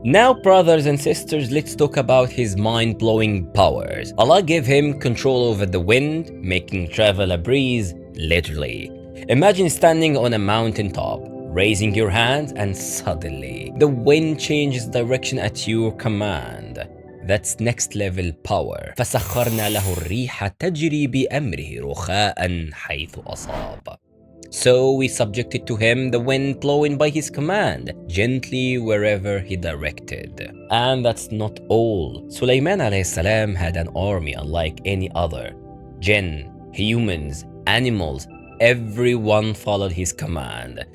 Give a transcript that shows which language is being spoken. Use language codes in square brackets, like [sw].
[en] Now, brothers and sisters, let's talk about his mind-blowing powers. Allah gave him control over the wind, making travel a breeze, literally. Imagine standing on a mountaintop, raising your hand, and suddenly the wind changes direction at your command. That's next level power. [ar] فسخرنا له الريح تجري بأمره رخاء حيث أصاب. [en] So we subjected to him the wind blowing by his command, gently wherever he directed. And that's not all. Sulaiman alayhi salam had an army unlike any other. Jinn, humans, animals, everyone followed his command.